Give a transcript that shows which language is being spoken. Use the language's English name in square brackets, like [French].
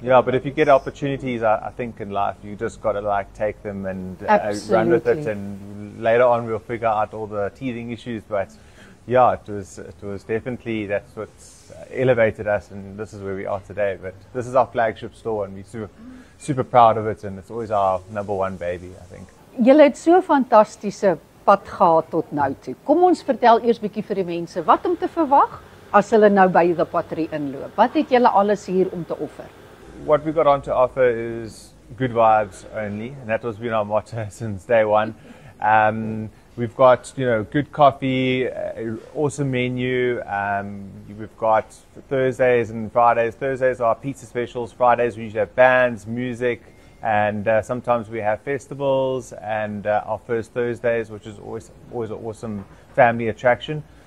[English] Yeah, but if you get opportunities, I think in life, you just got to like take them and run with it, and later on we'll figure out all the teething issues. But yeah, it was definitely, that's what's elevated us, and this is where we are today. But this is our flagship store, and we're super proud of it, and it's always our number one baby, I think. [Afrikaans] Julle het so fantastiese pad gehad tot nou toe. Kom ons vertel eers bietjie vir die mense wat om te verwag as hulle nou by the Pottery inloop. Wat het julle alles hier om te offer? [English] What we got on to offer is good vibes only, and that has been our motto since day one. We've got, you know, good coffee, awesome menu. We've got Thursdays and Fridays. Thursdays are pizza specials. Fridays we usually have bands, music, and sometimes we have festivals, and our first Thursdays, which is always an awesome family attraction.